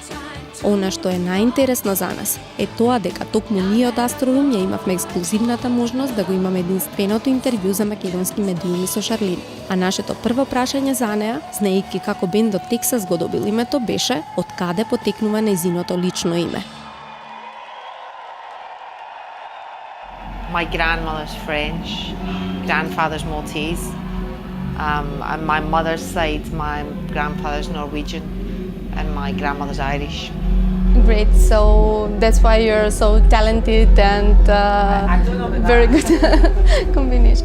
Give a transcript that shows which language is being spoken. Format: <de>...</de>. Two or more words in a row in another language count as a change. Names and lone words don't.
<mk>Она што е најинтересно за нас е тоа дека токму ние од Astroroom ја имавме ексклузивната можност да го имаме единственото интервју за македонски медиуми со Шарлин. А нашето прво прашање за неа, знаејќи како бендот Тексас го добил името, беше од каде потекнува нејзиното лично име.</mk> <en>My grandmother's French, grandfather's Maltese, and my mother's side, my grandfather's Norwegian, and my grandmother's Irish. Great, so that's why you're so talented and very good combination.</en>